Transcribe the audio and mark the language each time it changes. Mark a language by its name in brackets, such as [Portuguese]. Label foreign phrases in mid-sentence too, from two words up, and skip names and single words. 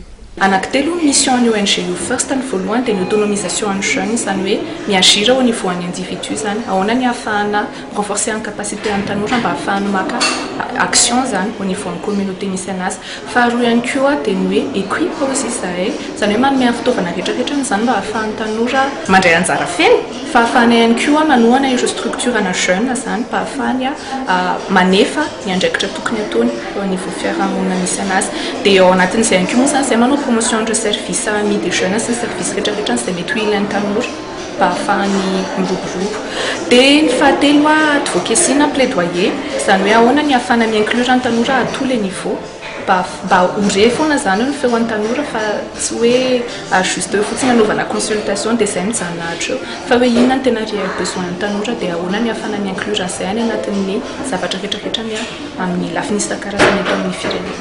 [Malagasy] Anankitelo mission ny ONG Youth First ny voalohany dia ny autonomisation an'ny jeune izany hoe miagir [French] au niveau [Malagasy] an'ny individu zany ahoana ny ahafahana renforcer ny capacité an'ny tanora mba ahafahany maka action zany [French] au niveau [Malagasy] ny communauté misy anazy faharoa ihany koa dia ny hoe [French] equipe aussi [Malagasy] zahay zany hoe manome fitaovana rehetrarehetra zany mba ahafahan'ny tanora mandray anjara feny fa ahafahana ihany koa manohana ireo structure ana jeune zany mba ahafahany manefa ny andraikitra tokony ataony [French] au niveau [Malagasy] fiarahamonina misy anazy dia ao anatin'izay ihany koa moa zany zay manao [French] promotion de service ami des jeunes [Malagasy] sy service rehetrarehetra izay mety ho ilain'ny tanora mba ahafahany miroborobo dia ny fahatelo advocacy na plaidoyer izany hoe ahoana ny ahafahana mi-inclure ny tanora [French] à tous les niveaux [Malagasy] mba ore foana zany ny feoan'ny tanora fa tsy hoe juste fotsiny anaovana consultation dia izay mijanahatra eo fa hoe inona ny tena [French] réel besoin [Malagasy] ny tanora dia ahoana ny ahafahana mi-inclure an'izay any anatin'ny zavatra rehetrarehetra amin'ny lafiny isan-karazany eto amin'ny firenena.